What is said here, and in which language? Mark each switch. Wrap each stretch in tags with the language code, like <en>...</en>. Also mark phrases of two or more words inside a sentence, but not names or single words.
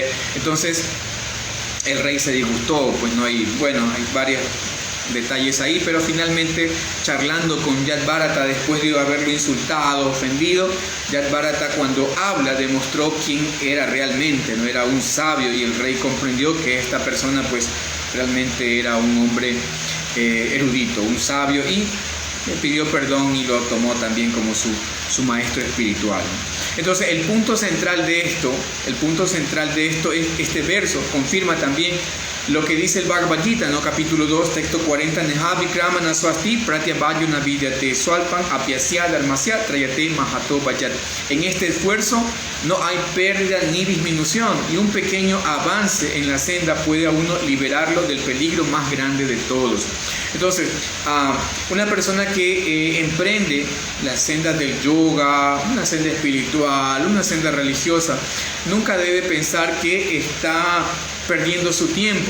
<es>Entonces el rey se disgustó, pues no hay, bueno, hay varios detalles ahí, pero finalmente charlando con Yadbharata después de haberlo insultado, ofendido, Yadbharata cuando habla demostró quién era realmente, no era un sabio, y el rey comprendió que esta persona pues realmente era un hombre erudito, un sabio, y le pidió perdón y lo tomó también como su maestro espiritual. Entonces el punto central de esto es este verso, confirma también lo que dice el Bhagavad Gita, ¿no? Capítulo 2, texto 40,</es> <sa>Neha Vikramana Swasti Pratyabhayo Navidyate Swalpan Apyasya Dharmasya Trayate Mahato Vayat.</sa> <es>En este esfuerzo no hay pérdida ni disminución, y un pequeño avance en la senda puede a uno liberarlo del peligro más grande de todos. Entonces, una persona que emprende la senda del yoga, una senda espiritual, una senda religiosa, nunca debe pensar que está perdiendo su tiempo.</es>